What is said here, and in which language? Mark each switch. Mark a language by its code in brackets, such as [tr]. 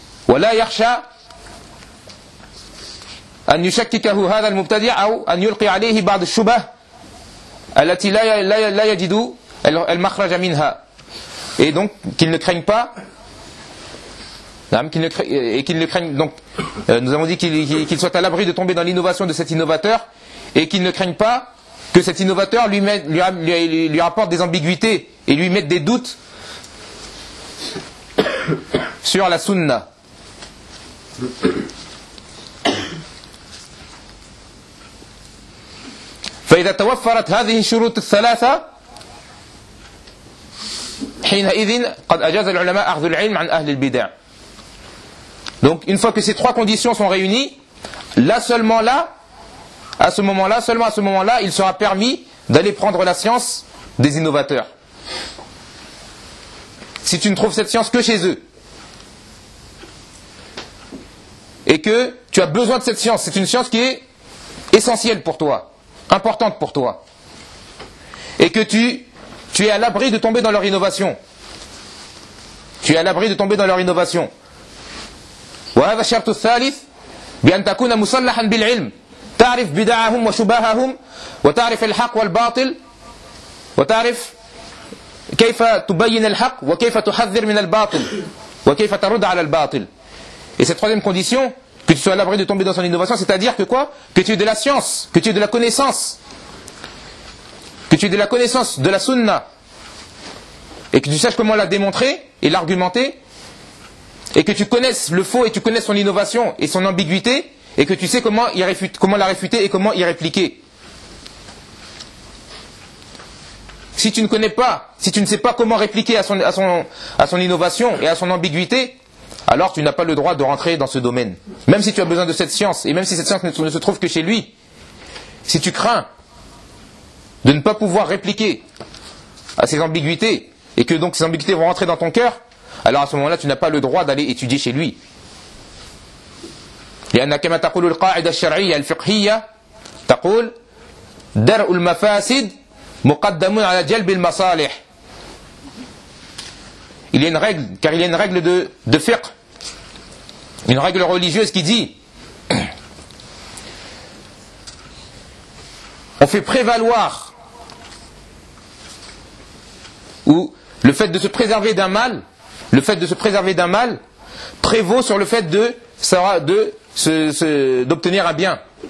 [ar] ولا يخشى أن يشككه هذا المبتدع أو أن يلقي عليه بعض الشبه التي لا يجد المخرج منها. [fr] Et donc qu'il ne craigne pas. Nous avons dit qu'il soit à l'abri de tomber dans l'innovation de cet innovateur. Et qu'il ne craigne pas que cet innovateur lui apporte des ambiguïtés et lui mette des doutes sur la sunna. [ar] فإذا توفرت هذه الشروط الثلاثة حينئذ قد أجاز العلماء أخذ العلم عن أهل البدع. [fr] Donc une fois que ces trois conditions sont réunies, là seulement là, à ce moment-là, seulement à ce moment-là, il sera permis d'aller prendre la science des innovateurs. Si tu ne trouves cette science que chez eux, et que tu as besoin de cette science, c'est une science qui est essentielle pour toi, importante pour toi, et que tu es à l'abri de tomber dans leur innovation. Tu es à l'abri de tomber dans leur innovation. [ar] وَهَذَا شَرْتُ الثَّالِثِ بِأَنْ تَكُونَ مُسَلَّحًا بِالْعِلْمِ تعرف بدعهم وشبههم وتعرف الحق والباطل وتعرف كيف تبين الحق وكيف تحذر من الباطل وكيف ترد على الباطل. [fr] Et cette troisième condition, que tu sois à l'abri de tomber dans son innovation, c'est-à-dire que quoi? Que tu aies de la science, que tu aies de la connaissance, que tu aies de la connaissance de la sunna, et que tu saches comment la démontrer et l'argumenter, et que tu connaisses le faux et tu connaisses son innovation et son ambiguïté, et que tu sais comment la réfuter et comment y répliquer. Si tu ne connais pas, si tu ne sais pas comment répliquer à son innovation et à son ambiguïté, alors tu n'as pas le droit de rentrer dans ce domaine. Même si tu as besoin de cette science, et même si cette science ne se trouve que chez lui, si tu crains de ne pas pouvoir répliquer à ses ambiguïtés, et que donc ces ambiguïtés vont rentrer dans ton cœur, alors à ce moment-là tu n'as pas le droit d'aller étudier chez lui. [ar] لأن كما تقول القاعدة الشرعية الفقهية تقول درء المفاسد مقدم على جلب المصالح. [fr] Il y a une règle, car il y a une règle de fiqh, une règle religieuse qui dit on fait prévaloir ou le fait de se préserver d'un mal, le fait de se préserver d'un mal prévaut sur le fait d'obtenir un bien.